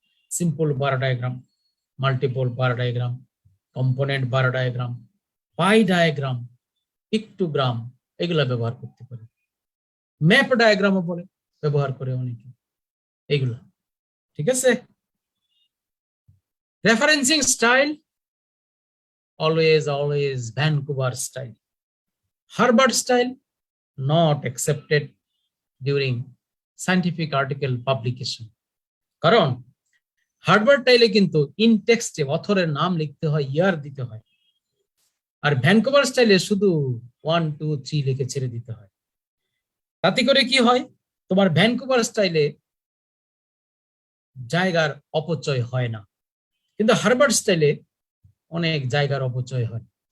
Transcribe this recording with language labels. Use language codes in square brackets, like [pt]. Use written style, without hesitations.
[bn] Simple বার diagram, multiple বার diagram, component বার diagram, পাই diagram, pictogram, এগুলা ব্যবহার করতে পারি। ম্যাপ ডায়াগ্রামও বলে, ব্যবহার করে অনেকে এগুলা। ঠিক আছে। [en] Referencing style, always Vancouver style. Harvard style, not accepted during scientific article publication. [bn] কারণ হার্ভার্ড স্টাইলে কিন্তু ইন টেক্সটে অথরের নাম লিখতে হয়, ইয়ার দিতে হয়, আর ভ্যানকুভার স্টাইলে শুধু 1 2 3 লিখে ছেড়ে দিতে হয়। তাতে করে কি হয়, তোমার ভ্যানকুভার স্টাইলে জায়গার অপচয় হয় না, কিন্তু হার্ভার্ড স্টাইলে অনেক জায়গার অপচয় হয়।